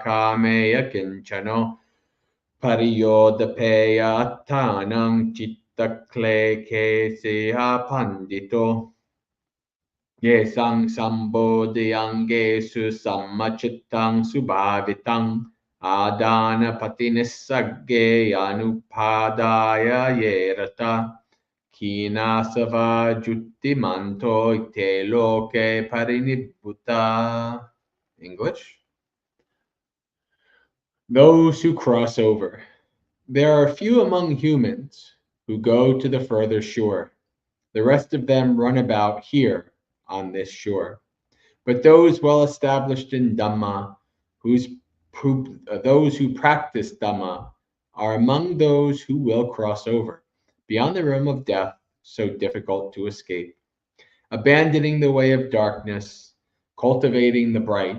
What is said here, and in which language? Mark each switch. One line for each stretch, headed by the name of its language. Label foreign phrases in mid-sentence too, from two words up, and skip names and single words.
Pali: kameya kinchano pariyodapeya attanang chittakle keseha pandito ye sang sambodhyangesu sammachittang subhavitang adana patinissagge anupadaya yerata kinasava juttimanto te loke parinibbuta.
English: English. Those who cross over. There are few among humans who go to the further shore. The rest of them run about here on this shore. But those well established in Dhamma, those who practice Dhamma, are among those who will cross over beyond the realm of death, so difficult to escape, abandoning the way of darkness, cultivating the bright.